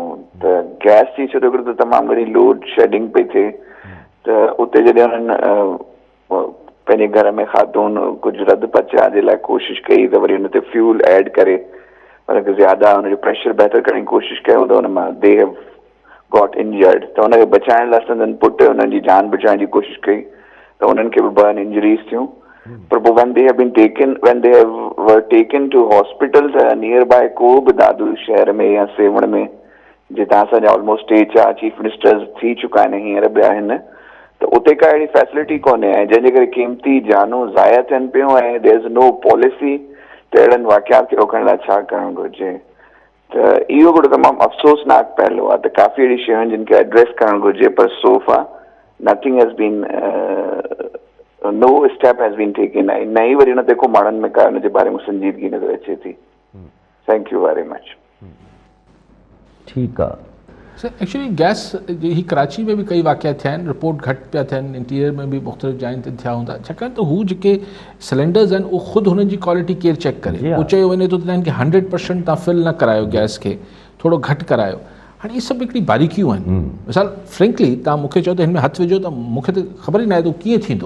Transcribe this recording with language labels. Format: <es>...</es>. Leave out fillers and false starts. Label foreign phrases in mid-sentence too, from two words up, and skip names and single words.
<sd>त गैस जी छो त तमामु घणी लोड शेडिंग पई थिए, त उते जॾहिं उन्हनि पंहिंजे घर में ख़ातून कुझु रद पचाइण जे लाइ कोशिशि कई त वरी हुन ते फ्यूल ऐड करे हुनखे ज़्यादा हुनजो प्रेशर बहितर करण जी कोशिशि कयूं त हुन मां</sd> <en>they have got injured,</en> <sd>त हुनखे बचाइण लाइ संदन पुट हुननि जी जान बचाइण जी कोशिशि कई त हुननि खे बि 2 इंजरीज़ थियूं। पर पोइ</sd> <en>when they were taken to hospital</en> <sd>त</sd> <en>near by</en> <sd>को बि दादू शहर में या सेवण में जितां असांजा ऑलमोस्ट 3-4</sd> <en>chief ministers</en> <sd>थी चुका आहिनि हींअर बि आहिनि, त उते का अहिड़ी फैसिलिटी कोन्हे ऐं जंहिंजे करे क़ीमती जानूं ज़ाया थियनि पियूं ऐं</sd> <en>there is no policy</en> <sd>त अहिड़नि वाक़ियात खे रोकण लाइ छा करणु घुरिजे। त इहो हिकिड़ो तमामु अफ़सोसनाक पहलू आहे त काफ़ी अहिड़ी शयूं आहिनि जिन खे एड्रेस करणु घुरिजे, पर</sd> <en>so far nothing has been no step has been taken.</en> <sd>ऐं न ई वरी हुन ते को माण्हुनि में का हुन जे बारे में संजीदगी नज़र अचे थी।</sd> <en>Thank you very much.</en> <sd>ठीकु आहे सर, एक्चुअली गैस ही कराची में भी कई वाक़िया थिया आहिनि, रिपोर्ट घटि पिया थियनि, इंटीरियर में भी मुख़्तलिफ़ जायुनि ते थिया हूंदा, छाकाणि त हू जेके सिलेंडर्स आहिनि उहो ख़ुदि हुननि जी क्वालिटी केरु चेक करे, उहो चयो वञे थो त हिननि खे 100% तव्हां फिल न करायो गैस खे, थोरो घटि करायो। हाणे इहे सभु हिकिड़ी बारीकियूं आहिनि। मिसाल फ्रेंकली तव्हां मूंखे चओ त हिन में हथु विझो त मूंखे त ख़बर ई न आहे त कीअं थींदो।</sd>